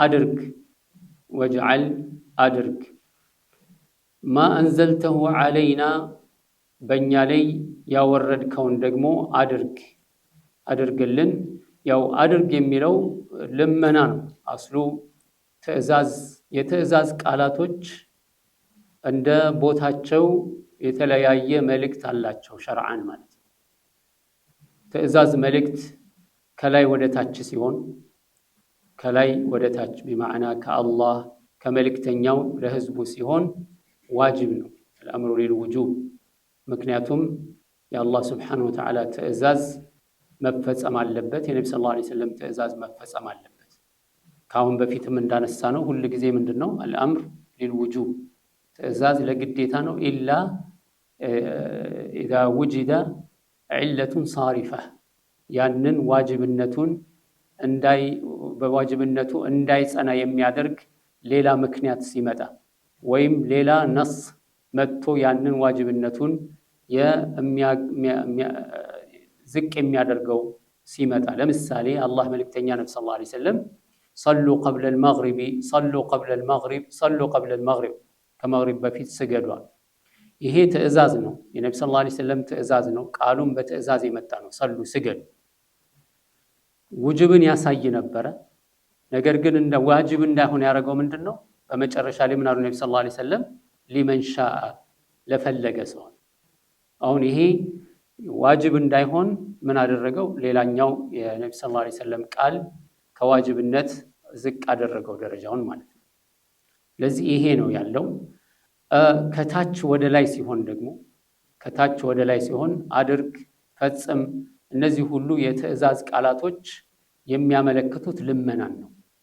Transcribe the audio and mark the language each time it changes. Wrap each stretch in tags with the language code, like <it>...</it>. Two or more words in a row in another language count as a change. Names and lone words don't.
<am>አድርግ</am> <ar>ما أنزلته علينا</ar> <am>በእኛ ላይ ያወረድከውን ደግሞ አድርግልን። ያው አድርግ የሚለው ልመና ነው አስሉ። የትዕዛዝ ቃላቶች እንደ ቦታቸው የተለያየ መልእክት አላቸው ሸርዓን ማለት ነው። ትእዛዝ መልእክት ከላይ ወደ ታች ሲሆን ከላይ ወደ ታች بمعنى ከአላህ ከመልእክተኛው ለህዝቡ ሲሆን ዋጅብ ነው</am> <ar>الامر للوجوب</ar> <am>ምክንያቱም የአላህ</am> <ar>سبحانه وتعالى</ar> <am>ትእዛዝ መፈጸም አለበት የነብዩ</am> <ar>صلى الله عليه وسلم</ar> <am>ትእዛዝ መፈጸም አለበት ካሁን በፊትም እንዳነሳ ነው ሁሉ ጊዜ ምንድነው</am> <ar>الامر للوجوب</ar> <am>ትእዛዝ ለግዴታ ነው</am> <ar>إلا إذا وجد علة صارفة</ar> <am>ያንን ዋጅብነቱን በዋጅብነቱ እንዳይጸና የሚያደርግ ሌላ ምክንያት ሲመጣ ወይም ሌላ ነስ መጥቶ ያንን ዋጅብነቱን ዝቅ የሚያደርገው ሲመጣ ለምሳሌ አላህ መልእክተኛ ነብዩ</am> <ar>صلى الله عليه وسلم صلوا قبل المغرب صلوا قبل المغرب</ar> <am>صلوا قبل المغرب ከመግሪብ በፊት ስገዱ ይሄ ትእዛዝ ነው የነብዩ</am> <ar>صلى الله عليه وسلم</ar> <am>ትእዛዝ ነው ቃሉም በትእዛዝ የመጣ ነው ሰሉ ስገዱ ውጅብን ያሳይ ነበር ነገር ግን እንደ ዋጅብ እንዳይሆን ያደረገው ምንድነው በመጨረሻ ላይ ምን አሉ ነብዩ</am> <ar>صلى الله عليه وسلم لمن شاء</ar> <am>ለፈለገ ሰው አሁን ይሄ ዋጅብ እንዳይሆን ምን አደረገው ሌላኛው የነብዩ</am> <ar>صلى الله عليه وسلم</ar> <am>ቃል ከዋጅብነት ዝቅ አደረገው ደረጃውን ማለት ነው ለዚህ ይሄ ነው ያለው ከታች ወደ ላይ ሲሆን ደግሞ ከታች ወደ ላይ ሲሆን አድርግ ፈጽም እነዚህ ሁሉ የትእዛዝ ቃላቶች የሚያመለክቱት ልመናን ነው</am>